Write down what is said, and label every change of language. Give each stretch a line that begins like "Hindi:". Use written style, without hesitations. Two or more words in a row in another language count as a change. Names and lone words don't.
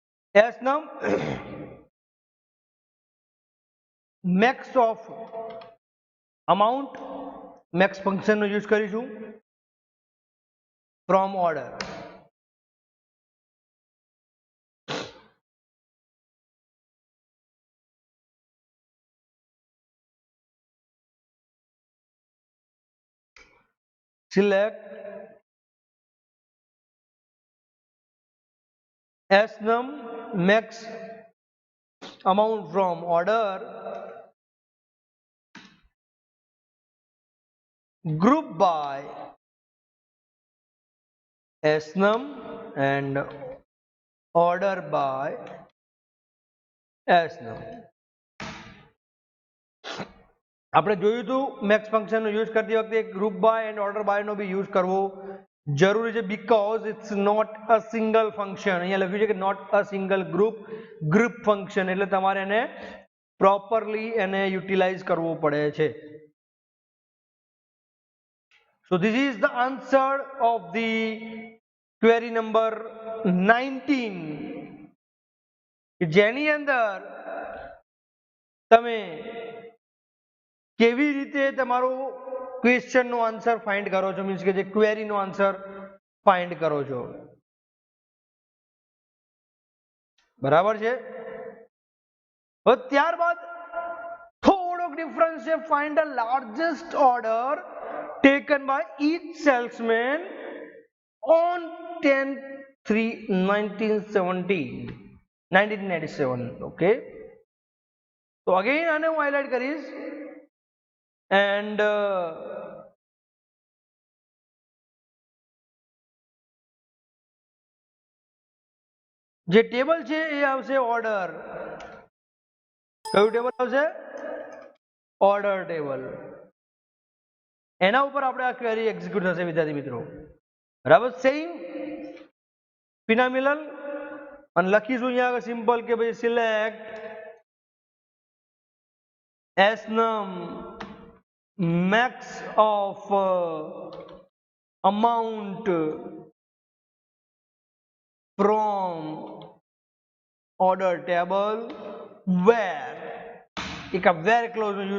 English: S num max of amount max function નો યુઝ કરીશું from order. Select S num max amount from order, group by S num and order by S num.
Gujarati: આપણે જોયું હતું મેક્સ ફંક્શનનો યુઝ કરતી વખતે
English: group by and order
Gujarati: બાયનો બી યુઝ કરવો જરૂરી છે
English: because it's not a single function.
Gujarati: અહીંયા લખ્યું છે કે
English: not a single group function,
Gujarati: એટલે તમારે એને પ્રોપરલી એને યુટિલાઇઝ કરવું પડે છે.
English: So this is the answer of the query number 19,
Gujarati: જેની અંદર તમે કેવી રીતે તમારો ક્વેશ્ચનનો આન્સર ફાઇન્ડ કરો છો, મીન્સ કે જે ક્વેરીનો આન્સર ફાઇન્ડ કરો છો. બરાબર છે. હવે ત્યારબાદ થોડોક ડિફરન્સ છે.
English: find the largest order taken by each salesman on 10/3/1997. Okay, so again
Gujarati: આને હું હાઇલાઇટ કરીશ and જે ટેબલ છે એ આવશે ઓર્ડર. કયું ટેબલ આવશે? ઓર્ડર ટેબલ. એના ઉપર આપણે આ ક્વેરી એક્ઝિક્યુટ થશે વિદ્યાર્થી મિત્રો. બરાબર.
English: same phenomenal
Gujarati: અને લખીશું અહીંયા સિમ્પલ કે ભાઈ
English: select S num max of amount from order table where
Gujarati: એક આ
English: where clause નો